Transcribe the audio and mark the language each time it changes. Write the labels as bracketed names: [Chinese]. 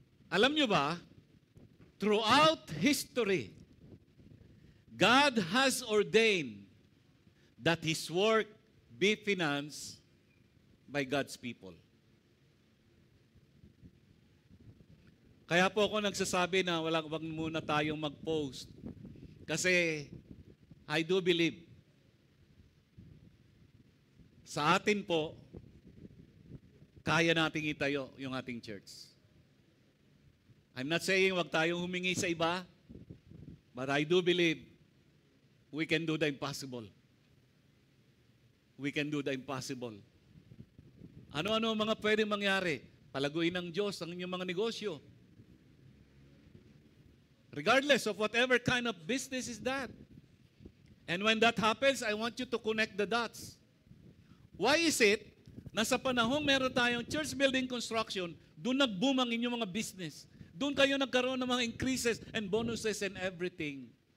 [Filipino] Alam nyo ba, [English] throughout history, God has ordained that His work be financed by God's people. [Filipino] Kaya po ako nagsasabi na wag muna tayong mag-post. Kasi I do believe sa atin po, kaya nating itayo yung ating church. [English] I'm not saying [Filipino] wag tayong humingi sa iba, [English] but I do believe we can do the impossible. We can do the impossible. [Filipino] Ano-ano mga pwedeng mangyari? Palaguin ng Diyos ang inyong mga negosyo. [English] Regardless of whatever kind of business is that. And when that happens, I want you to connect the dots. Why is it [Filipino] na sa panahong meron tayong church building construction, doon nag-boom ang inyong mga business? Doon kayo nagkaroon ng mga increases and bonuses and everything.